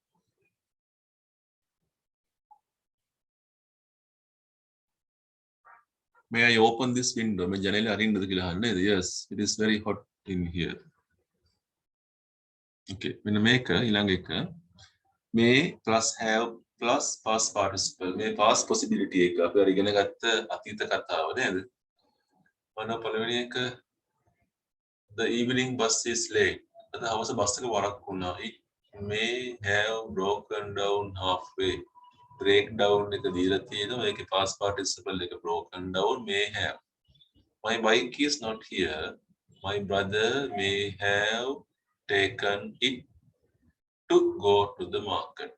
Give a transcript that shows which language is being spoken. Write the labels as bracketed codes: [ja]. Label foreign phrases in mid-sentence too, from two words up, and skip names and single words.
[en] May I open this window? Yes, it is very hot in here. Okay, when I make a may plus have plus past participle may past possibility [si] එක අපි අර ඉගෙන ගත්ත අතීත කතාව නේද? මොන පළවෙනි එක [en] the evening bus is late. [si] අද හවස බස් එක වරක් වුණා. [en] It may have broken down halfway. [si] Breakdown එක දීලා තියෙනවා. ඒකේ past participle එක [en] broken down may have. My bike is not here. My brother may have taken it to go to the market.